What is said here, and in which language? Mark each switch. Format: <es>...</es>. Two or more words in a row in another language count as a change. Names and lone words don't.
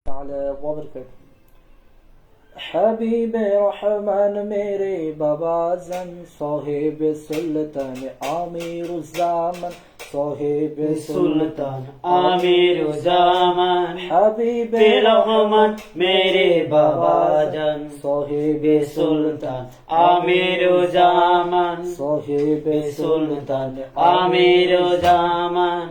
<ar>تعالى وبركاته</ar> <ur>حبیب رحمان میرے بابا زن صاحب سلطان آمیر الزمان صاحب سلطان आमिर ज़मान حبیب رحمان میرے بابا جان صاحب सुल्तान आमिर ज़मान صاحب सुल्तान आमिर ज़मान</ur>